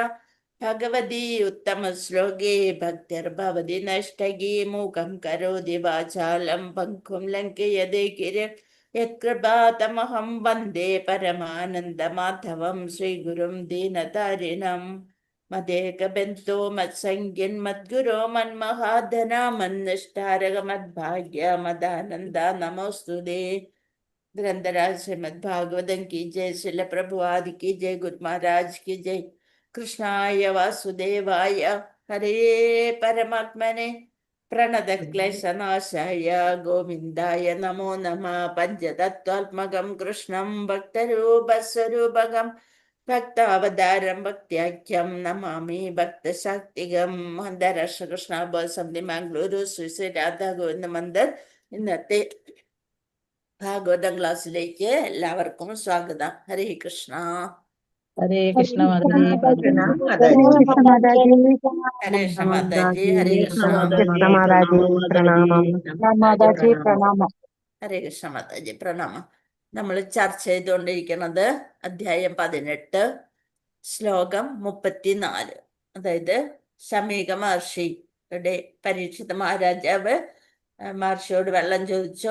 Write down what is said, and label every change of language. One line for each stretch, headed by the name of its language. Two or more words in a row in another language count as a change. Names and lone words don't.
Sanskrit: ഭഗവതി ഉത്തമ ശ്ലോകേ ഭക്തിർഭവതി നഷ്ടകീ മൂകം കരോതി വാചാലം പങ്കും ലങ്കയതേ ഗിരിം യത്കൃപാതമഹം വന്ദേ പരമാനന്ദമാധവം ശ്രീഗുരും ദീനതാരിണം. മദേകബന്ധോ മത്സംഗ്യൻ മദ്ഗുരോ മന്മഹാധന മന്നിഷ്ടാരക മദ്ഭാഗ്യ മദാനന്ദ നമോസ്തുതേ.
Hindi: ഗ്രന്ഥരാജ ശ്രീമദ് ഭാഗവതം की जय, शिल प्रभुपाद की जय, गुरु महाराज की जय. कृष्णाय वासुदेवाय हरे परमात्मने प्रणतक्लेशनाशाय गोविन्दाय नमो नमः. पञ्चतत्त्वात्मकं कृष्णं भक्तरूपस्वरूपकं भक्तावतारं भक्त्याख्यं नमामि ഭക്തശാക്തികം.
Malayalam: അന്താരാഷ്ട്ര കൃഷ്ണ സമിതി മാംഗ്ലൂരു ശ്രീ ശ്രീ രാധാ ഗോവിന്ദ മന്ദിർ ഇന്നത്തെ ഭാഗവതം ക്ലാസ്സിലേക്ക് എല്ലാവർക്കും സ്വാഗതം. ഹരേ കൃഷ്ണ.
Hindi: हरे कृष्ण कृष्ण माताजी माताजी
Malayalam: ഹരേ കൃഷ്ണ മാതാജി. ഹരേ കൃഷ്ണ.
Hindi: कृष्ण माताजी प्रणाम माताजी प्रणाम.
Malayalam: ഹരേ കൃഷ്ണ മാതാജി പ്രണാമം. നമ്മൾ ചർച്ച ചെയ്തുകൊണ്ടിരിക്കുന്നത് അധ്യായം 18 ശ്ലോകം 34. അതായത് ശമീക മഹർഷിയുടെ പരീക്ഷിത മഹാരാജാവ് മഹർഷിയോട് വെള്ളം ചോദിച്ചു.